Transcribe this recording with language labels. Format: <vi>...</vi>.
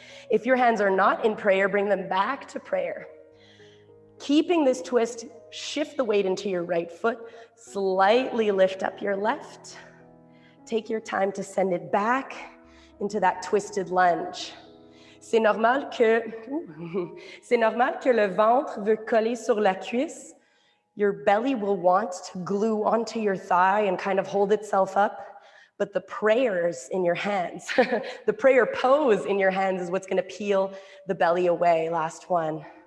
<en>If your hands are not in prayer, bring them back to prayer. Keeping this twist, shift the weight into your right foot, slightly lift up your left. Take your time to send it back into that twisted lunge.</en> <fr>C'est normal que le ventre veut coller sur la cuisse.</fr> <en>Your belly will want to glue onto your thigh and kind of hold itself up, but the prayers in your hands, the prayer pose in your hands is what's gonna peel the belly away. Last one.</en>